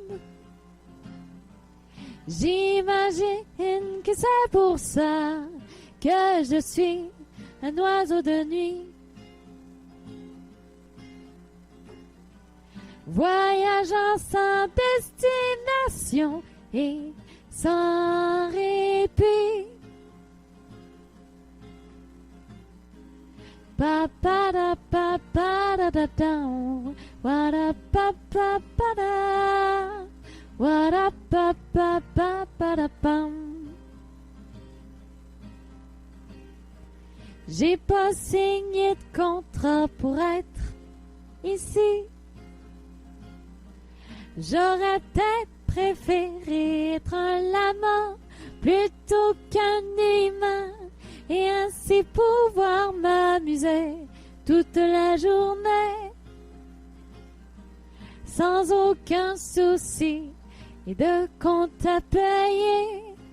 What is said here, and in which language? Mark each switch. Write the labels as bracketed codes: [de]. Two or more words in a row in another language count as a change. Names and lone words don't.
[fr] J'imagine que c'est pour ça que je suis un oiseau de nuit, voyageant sans destination et sans répit. Pa pa da pa pa da da da, wa da pa pa pa da. [en] What up, up, up, up, up, up, up. [fr] J'ai pas signé de contrat pour être ici. J'aurais peut-être préféré être un lama plutôt qu'un humain et ainsi pouvoir m'amuser toute la journée sans aucun souci et de compte à payer.